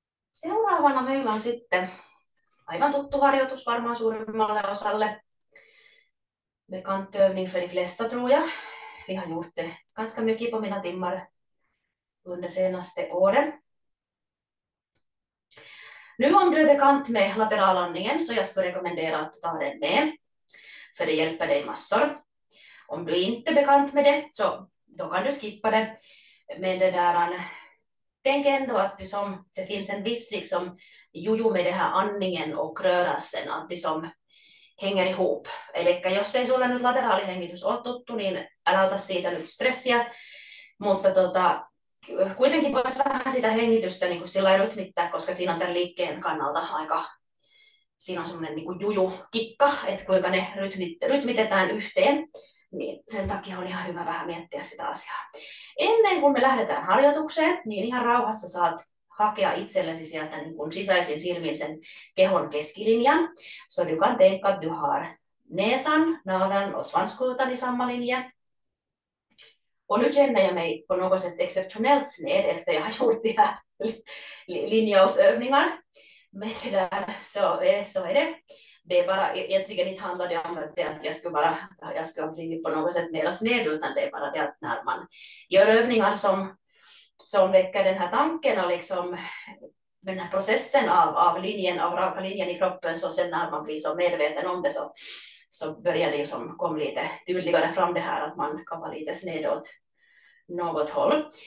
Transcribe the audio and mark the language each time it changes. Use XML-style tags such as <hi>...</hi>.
<fi>Seuraavana meillä on sitten aivan tuttu harjoitus varmaan suurimmalle osalle.</fi> <sv>Bekant övning för de flesta tror jag. Vi har gjort det ganska mycket på mina timmar under senaste åren. Nu om du är bekant med lateralandningen så jag skulle rekommendera att du tar den med. För det hjälper dig massor. Om du inte är bekant med det så då kan du skippa det. Men det där, tänk ändå att det finns en viss liksom, juju med det här andningen och rörelsen, att det som hänger ihop.</sv> <fi>Eli jos ei sulle nyt lateraalihengitys ole tuttu, niin älä ota siitä nyt stressiä, mutta kuitenkin voit vähän sitä hengitystä niin kuin sillä rytmittää, koska siinä on tämän liikkeen kannalta siinä on semmoinen niin kuin juju-kikka, että kuinka ne rytmitetään yhteen, niin sen takia on ihan hyvä vähän miettiä sitä asiaa. Ennen kuin me lähdetään harjoitukseen, niin ihan rauhassa saat hakea itsellesi sieltä niin kuin sisäisin silmin sen kehon keskilinjan.</fi> <sv>Så du kan tänka att du har näsan, naveln och svanskotan i samma linje. Och nu känner jag mig på något sätt exceptionellt sned efter jag har gjort de här linjausövningar. Men det där, så är det. Det är bara, egentligen inte handlar det om att jag skulle ha blivit på något sätt mer sned, utan det är bara det att när man gör övningar som väcker den här tanken och liksom den här processen av raka linjen i kroppen, så sen när man blir så medveten om det så börjar det ju som komma lite tydligare fram det här att man kan vara lite sned åt något håll.</sv>